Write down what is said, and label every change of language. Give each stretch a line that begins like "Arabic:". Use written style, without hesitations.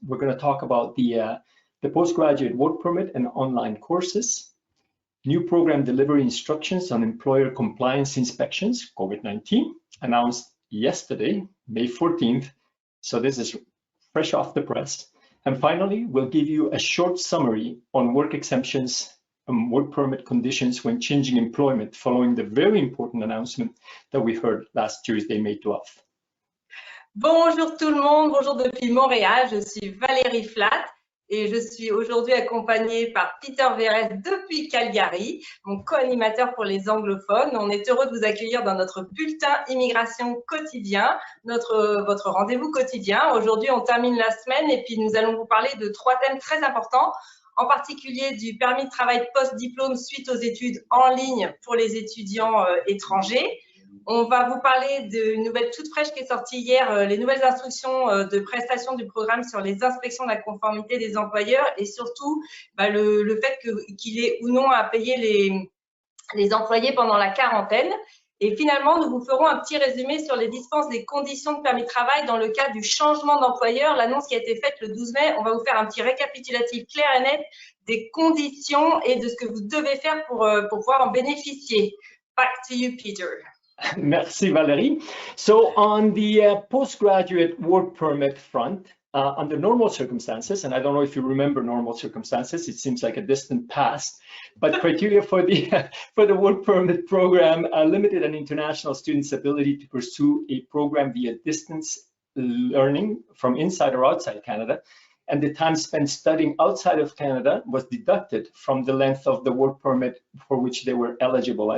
English: We're going to talk about the postgraduate work permit and online courses, new program delivery instructions on employer compliance inspections, COVID-19, announced yesterday, May 14th. So this is fresh off the press. And finally, we'll give you a short summary on work exemptions and work permit conditions when changing employment following the very important announcement that we heard last Tuesday, May 12th.
French: Bonjour tout le monde, bonjour depuis Montréal, je suis Valérie Flat. Et je suis aujourd'hui accompagnée par Peter Veress depuis Calgary, mon co-animateur pour les anglophones. On est heureux de vous accueillir dans notre bulletin immigration quotidien, votre rendez-vous quotidien. Aujourd'hui, on termine la semaine et puis nous allons vous parler de trois thèmes très importants, en particulier du permis de travail post-diplôme suite aux études en ligne pour les étudiants étrangers. On va vous parler d'une nouvelle toute fraîche qui est sortie hier, les nouvelles instructions de prestation du programme sur les inspections de la conformité des employeurs et surtout le fait qu'il ait ou non à payer les employés pendant la quarantaine. Et finalement, nous vous ferons un petit résumé sur les dispenses des conditions de permis de travail dans le cas du changement d'employeur, l'annonce qui a été faite le 12 mai. On va vous faire un petit récapitulatif clair et net des conditions et de ce que vous devez faire pour pouvoir en bénéficier.
English: Back to you, Peter.
French: Merci, Valerie.
English: So on the postgraduate work permit front, under normal circumstances, and I don't know if you remember normal circumstances, it seems like a distant past, but criteria for the work permit program limited an international student's ability to pursue a program via distance learning from inside or outside Canada, and the time spent studying outside of Canada was deducted from the length of the work permit for which they were eligible.